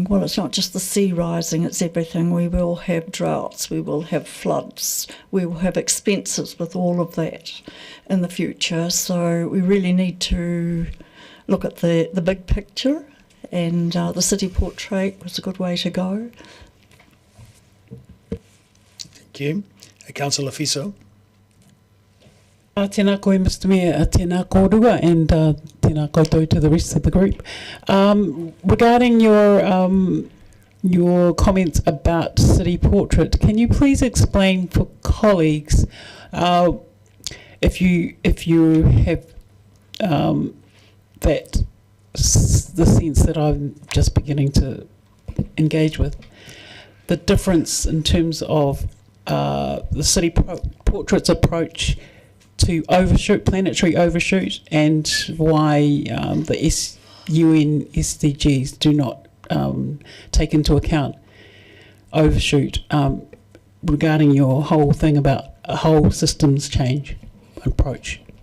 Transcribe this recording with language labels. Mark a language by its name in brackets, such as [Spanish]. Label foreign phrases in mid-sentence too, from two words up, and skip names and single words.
[English] Well, it's not just the sea rising, it's everything. We will have droughts, we will have floods, we will have expenses with all of that in the future. So we really need to look at the big picture, and the city portrait was a good way to go. Thank you. Councillor Fiso. [Māori] Tēnā koe, [English] Mr. Mayor, [Māori] tēnā kōrua, [English] and [Māori] tēnā koutou [English] to the rest of the group. Regarding your comments about city portrait, can you please explain for colleagues if you have the sense that I'm just beginning to engage with, the difference in terms of the city portrait's approach to planetary overshoot, and why the UN SDGs do not take into account overshoot, regarding your whole thing about a whole systems change approach.